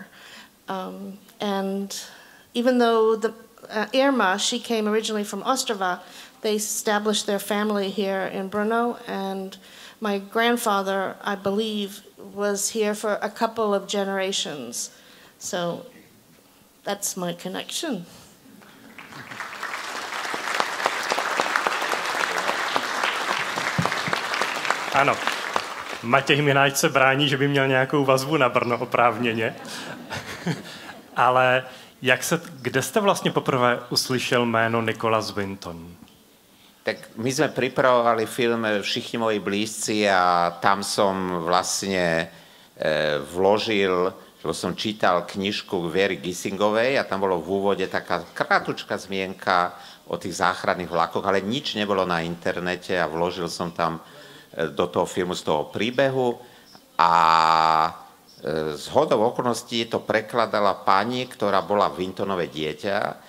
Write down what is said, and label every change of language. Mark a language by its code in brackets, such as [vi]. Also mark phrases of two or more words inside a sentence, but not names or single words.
[en] And even though the Irma, she came originally from Ostrava, they established their family here in Brno, and my grandfather, I believe, was here for a couple of generations. So that's my connection. [cs] Ano, Matěj Mináč se brání, že by měl nějakou vazbu na Brno oprávněně. Ale kde jste vlastně poprvé uslyšel jméno Nicholas Winton? [sk] Tak my sme pripravovali film Všichni moji blízci a tam som vlastne vložil, že som čítal knižku Věry Gissingovej a tam bolo v úvode taká krátučká zmienka o tých záchranných vlakoch, ale nič nebolo na internete a vložil som tam do toho filmu z toho príbehu a zhodou okolností to prekladala pani, ktorá bola Wintonové dieťa.